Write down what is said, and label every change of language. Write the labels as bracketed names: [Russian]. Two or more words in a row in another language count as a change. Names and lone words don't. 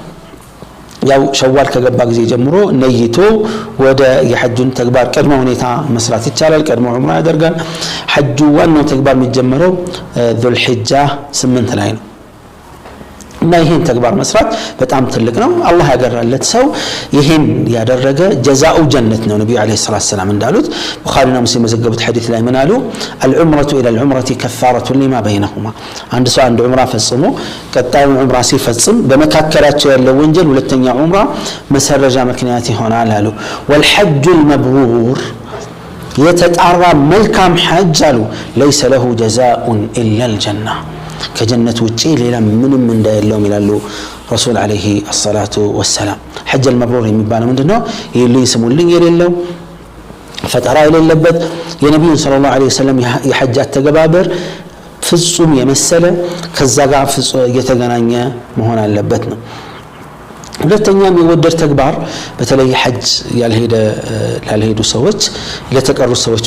[Amharic] ያው ሸዋል ከገባ ጊዜ ጀምሮ ነይቶ ወደ የሐጁን ተግባር ቀድሞ ሁኔታ መስራት ይቻላል። ቀድሞ ዑምራ ያደርጋል። ሐጁ ዋናው ተግባር የሚጀምረው ዙል ሒጃ 8 ላይ ነው እና ይሄን ተግባር መስራት በጣም ትልቅ ነው። አላህ ያገራለት ሰው ይሄን ያደረገ ጀዛኡ ጀነት ነው። ነብዩ [Arabic] عليه السلام [Amharic] እንዳሉት ቡኻሪና ሙስሊም የዘገቡት ሐዲስ ላይ ምን አሉ? [Arabic] العمرة الى العمرة كفارة لما بينهما [Amharic] አንድ ሰው አንድ ዑምራ ፈጽሞ ቀጣዩ ዑምራ ሲፈጽም በመካከላቸው ያለው ወንጀል ሁለተኛ ዑምራ መሰረጃ ምክንያት ይሆናል አሉ። [Arabic] والحج المبرور [Amharic] የተጣራ መልካም ሐጅ አሉ [Arabic] ليس له جزاء الا الجنة [Amharic] ከጀነት ውጪ ሌላ ምንም እንዳይለው ይላሉ [Arabic] رسول عليه الصلاة والسلام። [Amharic] ሐጅ المبرور የሚባለው ምንድነው? ይልይ ስሙልኝ የሌለው ፈጠራ የሌለበት የነብዩ [Arabic] صلى الله عليه وسلم [Amharic] የሐጅ ተገባበር ፍጹም የመሰለ ከዛ ጋር የተገናኘ መሆን አለበት ነው። ሁለተኛ የሚወደድ ተግባር በተለይ ሐጅ ያልሄዱ ሰዎች ለተቀሩ ሰዎች